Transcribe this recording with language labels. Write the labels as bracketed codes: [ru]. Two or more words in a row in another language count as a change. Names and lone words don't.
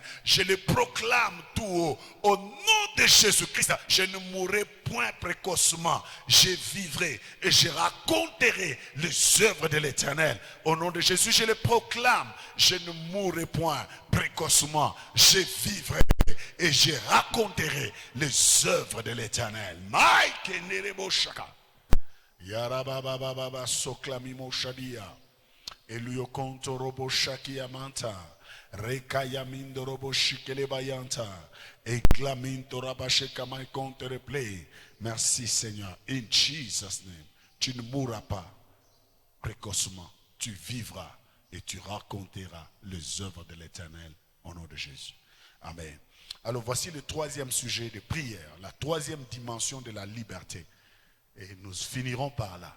[fr] Je les proclame tout haut. Au nom de Jésus-Christ, je ne mourrai point précocement. Je vivrai et je raconterai les œuvres de l'Éternel. Au nom de Jésus, je les proclame. Je ne mourrai point précocement. Je vivrai et je raconterai les œuvres de l'Éternel. Mike Nerebo Shaka. Yarababa Soklamimo Shadia. Eliokonto Robo Shaki Amanta. Rekayamindo robo shikele bayanta. Eklaminto rabasheka my compte replay. Merci Seigneur. [en] In Jesus' name. [fr] Tu ne mourras pas précocement. Tu vivras et tu raconteras les œuvres de l'Éternel au nom de Jésus. Amen. Alors voici le troisième sujet de prière. La troisième dimension de la liberté. Et nous finirons par là.